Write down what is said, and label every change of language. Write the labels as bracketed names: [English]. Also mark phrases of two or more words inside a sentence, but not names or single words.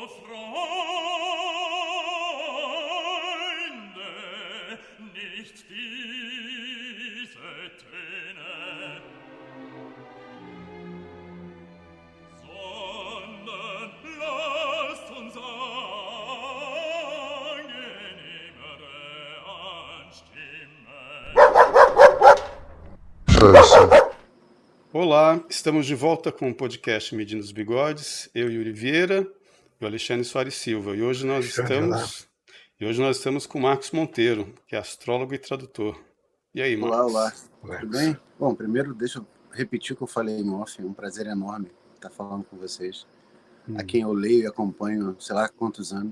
[German] nicht diese Töne, sondern lasst uns angenehmere anstimmen. [Portuguese] Olá, estamos de volta com o podcast Medindo os Bigodes, eu, Yuri Vieira, e o Alexandre Soares Silva. E hoje nós estamos com o Marcos Monteiro, que é astrólogo e tradutor. E aí, Marcos? Olá, tudo bem? Bom, primeiro deixa eu repetir o que eu falei em off, é um prazer enorme estar falando com vocês, a quem eu leio e acompanho, sei lá quantos anos.